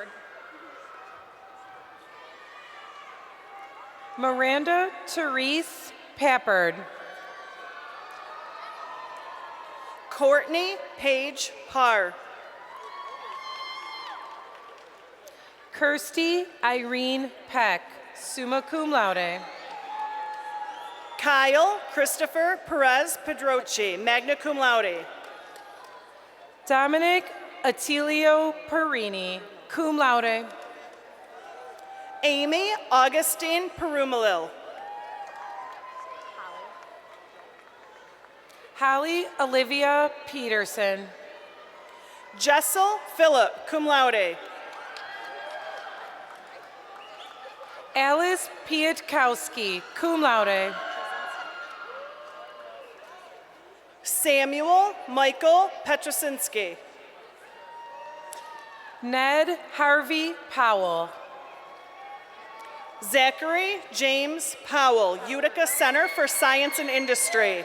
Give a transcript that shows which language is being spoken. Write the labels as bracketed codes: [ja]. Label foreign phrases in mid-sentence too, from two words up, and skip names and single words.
[en] Miranda Therese Pappard. Courtney Page Parr. Kirsty Irene Peck, [la] summa cum laude. [en] Kyle Christopher Perez Pedroci, [la] magna cum laude. [en] Dominic Attilio Perini, [la] cum laude. [en] Amy Augustine Perumalil. Holly Olivia Peterson. Jessel Philip, [la] cum laude. [en] Alice Pietkowski, [la] cum laude. [en] Samuel Michael Petrosinski. Ned Harvey Powell. Zachary James Powell, Utica Center for Science and Industry.